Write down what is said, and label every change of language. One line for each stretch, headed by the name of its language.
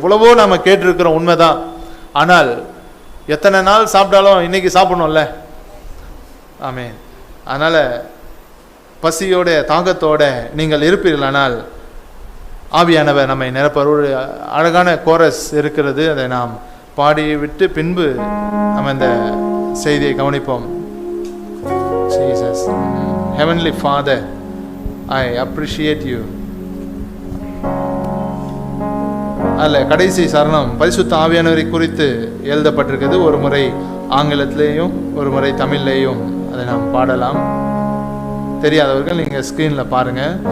Tamil: எவ்வளவோ நாம் கேட்டிருக்கிறோம், உண்மைதான். ஆனால் எத்தனை நாள் சாப்பிட்டாலும் இன்னைக்கு சாப்பிடணும்ல. ஆமென். அதனால் பசியோட தாகத்தோட நீங்கள் இருப்பீர்களானால் ஆவியானவர் நம்மை நிரப்பர். ஒரு அழகான கோரஸ் இருக்கிறது, அதை நாம் பாடி விட்டு பின்பு நம்ம இந்த செய்தியை கவனிப்போம்.
English: Jesus, Heavenly Father, I appreciate you.
Tamil: அல்ல, கடைசி சரணம் பரிசுத்த ஆவியானவரை குறித்து எழுதப்பட்டிருக்கிறது. ஒரு முறை ஆங்கிலத்திலேயும் ஒரு முறை தமிழ்லேயும் அதை நாம் பாடலாம். தெரியாதவர்கள் நீங்கள் ஸ்க்ரீனில் பாருங்க.